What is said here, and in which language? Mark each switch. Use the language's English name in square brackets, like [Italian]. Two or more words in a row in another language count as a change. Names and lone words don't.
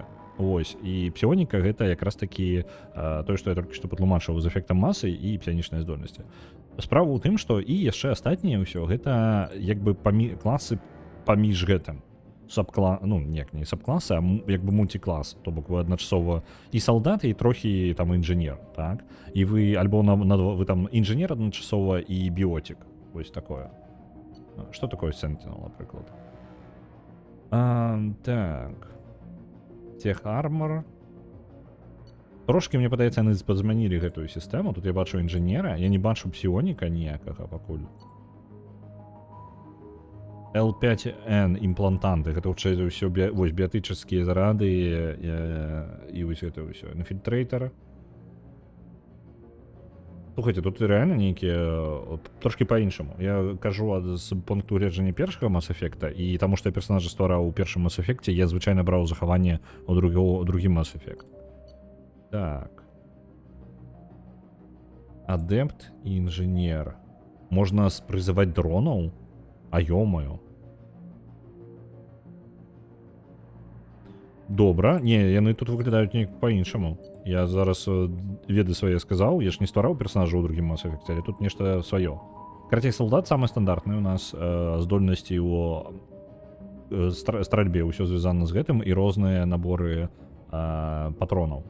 [Belarusian] Вось, і псіоніка гэта якраз такі тое, што я толькі што патлумачыў з эфектам масы і псіянічнай здольнасці. Справа ў тым, што і яшчэ астатняе ўсё гэта як бы класы паміж гэтым. [Ukrainian] сабклас, ну, ніяк не сабкласи, а якби мультиклас. [Belarusian] То бок ви адначасова і салдат, і трохи там інженер, так? [Ukrainian] І ви альбо ви там інженер адначасова і біотик. Ось такое. Що такое Sentinel, наприклад? Так. Тех Armor. [Belarusian] Трошки, мне падаецца, яны змянілі гэтую сістэму. Тут я бачу інженера, я не бачу псіоніка ніякага пакуль. L5N імплантанты, гэта хутчэй за ўсё вось біятычныя зарады і вось гэта ўсё. Інфільтрэйтар. Слухайте, тут реально нейкія трошки по-іншаму. Я кажу з пункту гледжання першага Mass Effect, і таму што я персонажа ствараў у першым Mass Effect, я звычайна браў захаванне у другім Mass Effect. Так. Адепт і інженер. Можна прызываць дронаў? А ё-моё. Добра. Не, яны тут выглядаюць неяк па-іншаму. Я зараз веды свае сказаў, я ж не ствараў персонажа ў другім Mass Effect, але тут нешта сваё. Карацей, салдат самы стандартны у нас, здольнасці ў стральбе ўсё звязана з гэтым і розныя наборы патронаў.